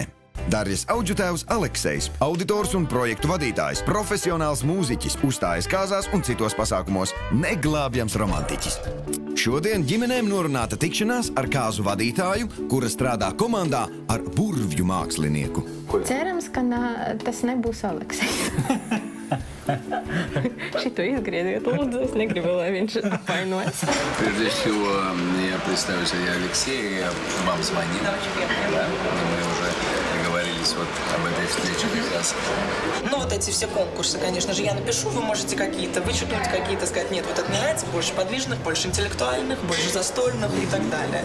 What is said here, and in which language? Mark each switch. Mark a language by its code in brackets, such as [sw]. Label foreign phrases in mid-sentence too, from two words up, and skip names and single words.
[lv] Darjas audžutēvs Aleksejs, auditors un projektu vadītājs, profesionāls mūziķis, uzstājas kāzās un citos pasākumos, neglābjams romantiķis. Šodien ģimenēm norunāta tikšanās ar kāzu vadītāju, kura strādā komandā ar burvju mākslinieku. Cerams, ka tas nebūs Aleksejs. [ru] Šito изгрезет, лучше, [lv] es negribu, lai viņš apvainojas. [ru] Прежде всего, я представлюсь, я Алексей, я вам звонил. Мы уже договорились вот об этой встрече как раз. Ну, вот эти все конкурсы, конечно же, я напишу, вы можете какие-то вычеркнуть, какие-то сказать, нет, вот это мне нравится, больше подвижных, больше интеллектуальных, больше застольных и так далее.